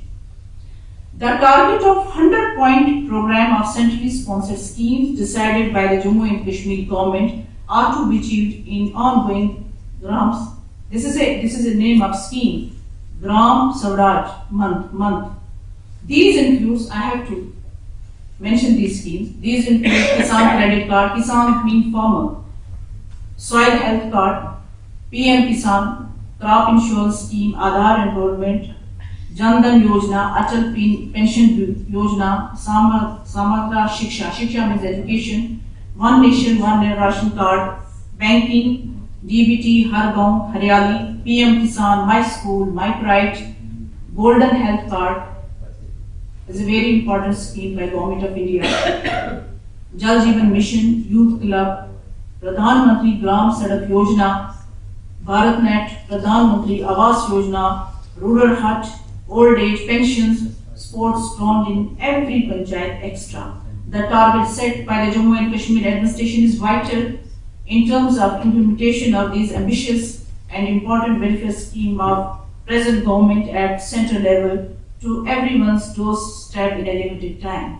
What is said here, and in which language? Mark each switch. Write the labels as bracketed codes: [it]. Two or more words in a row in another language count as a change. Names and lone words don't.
[en] The target of 100-point program of centrally sponsored schemes decided by the Jammu and Kashmir government are to be achieved in ongoing Gram This is a name of scheme, Gram Swaraj month. These includes, I have to mention these schemes. These include Kisan Credit Card, Kisan mean farmer, Soil Health Card, PM Kisan, Crop Insurance Scheme, Aadhaar Enrollment, Jan Dhan Yojana, Atal Pension Yojana, Samagra Shiksha. Shiksha means education, One Nation, One Ration Card, Banking, DBT, Har Gaon, Haryali, PM Kisan, My School, My Pride, Golden Health Card is a very important scheme by Government of India. Jal Jeevan Mission, Youth Club, Pradhan Mantri Gram Sadak Yojana, BharatNet, Pradhan Mantri Awas Yojana, Rural Hut, Old Age Pensions, Sports drawn in every panchayat extra. The target set by the Jammu and Kashmir administration is vital in terms of implementation of these ambitious and important welfare scheme of present government at central level to everyone's doorstep in a limited time.